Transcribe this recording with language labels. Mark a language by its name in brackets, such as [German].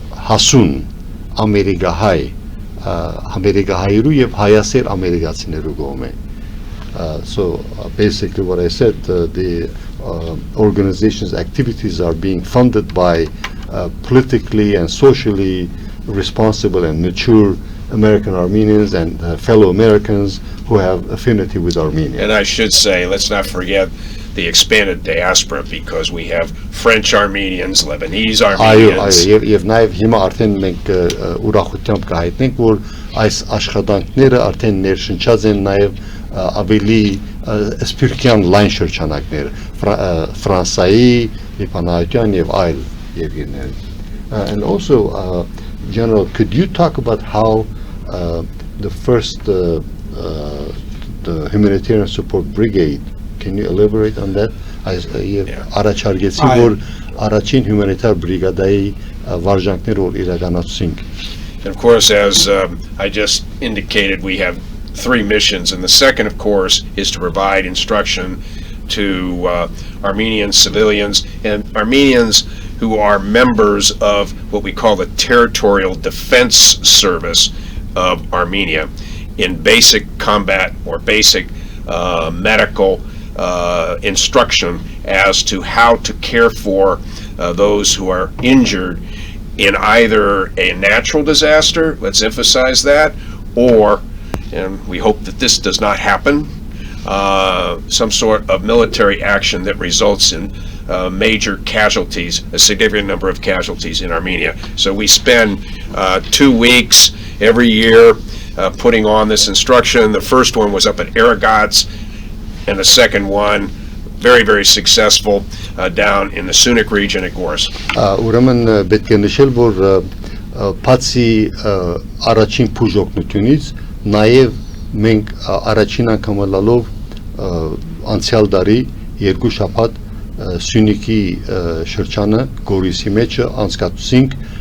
[Armenian] հասուն ամերիկահայերու եւ հայասեր ամերիկացիներու կողմէ [English] So basically what I said the organization's activities are being funded by politically and socially responsible and mature American Armenians and fellow Americans who have affinity with Armenia. And I should say, let's not forget the expanded diaspora, because we have French Armenians, Lebanese Armenians. [Armenian] Եվ նաև հիմա արդեն մենք ուրախությամբ կհայտնենք, որ այս աշխատանքները արդեն ներշնչած են նաև ավելի սփյուռքյան լայն շրջանակներ, Ֆրանսայի, Լիբանանյան եւ այլ երկրներ. [English] And also, General, could you talk about how the first the humanitarian support brigade, can you elaborate on that? [Armenian] Առաջարկեցի որ առաջին humanitarian brigade-ի վարժանքները որ իրականացրինք. [English] And of course, as I just indicated, we have 3 missions, and the second, of course, is to provide instruction to Armenian civilians and Armenians who are members of what we call the Territorial Defense Service of Armenia in basic combat or basic medical instruction as to how to care for those who are injured in either a natural disaster, let's emphasize that, or, and we hope that this does not happen, some sort of military action that results in major casualties, a significant number of casualties in Armenia. So we spend 2 weeks every year putting on this instruction. The first one was up at Aragats, and the second one, very, very successful, down in the Sunik region at Goris. [Armenian] Ուրեմն պետք է նշել, որ բացի առաջին բուժօգնությունից, նաև մենք առաջին անգամ լալով անցյալ տարի 2 շաբաթ Սյունիքի շրջանը Գորիսի մեջ անցկացուցինք